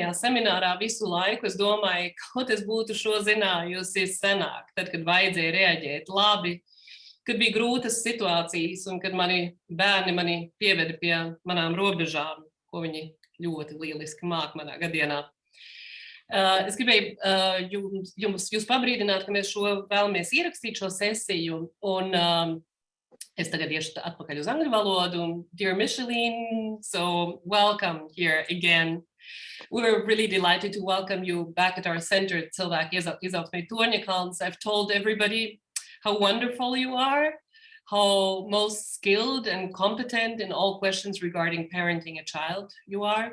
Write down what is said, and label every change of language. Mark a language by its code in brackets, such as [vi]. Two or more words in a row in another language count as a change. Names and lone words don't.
[lv] seminārā visu laiku, es domāju, kaut es būtu šo zinājusi senāk, tad, kad vajadzēja reaģēt labi, kad bija grūtas situācijas un kad bērni mani pieveda pie manām robežām, ko viņi ļoti lieliski māk manā gadienā. Es gribēju jūs pabrīdināt, ka mēs vēlamies ierakstīt šo sesiju, un es tagad iešu atpakaļ uz angļu valodu. [en] Dear Mišelīna, so welcome here again. We're really delighted to welcome you back at our center, Cilvēku izaugsmei Torņkalns. I've told everybody how wonderful you are, how most skilled and competent in all questions regarding parenting a child you are.